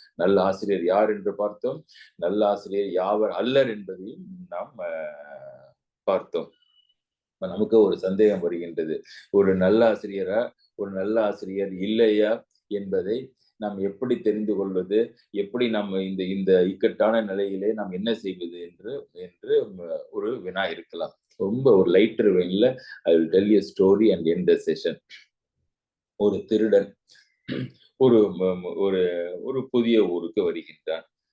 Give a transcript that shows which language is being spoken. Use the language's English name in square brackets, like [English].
[Tamil] நல்ல ஆசிரியர் யார் என்று பார்த்தோம், நல்ல ஆசிரியர் யாவர் அல்லர் என்பதையும் நாம் பார்த்தோம். நமக்கு ஒரு சந்தேகம் வருகின்றது, ஒரு நல்ல ஆசிரியர் இல்லையா என்பதை நாம் எப்படி தெரிந்து கொள்வது, எப்படி நம்ம இந்த இக்கட்டான நிலையிலே நாம் என்ன செய்வது என்று ஒரு வினா இருக்கலாம். ரொம்ப ஒரு lighter வெயின்ல [English] I will tell you a story and end the session. [Tamil] ஒரு திருடன் ஒரு புதிய ஊருக்கு வருகின்றான்.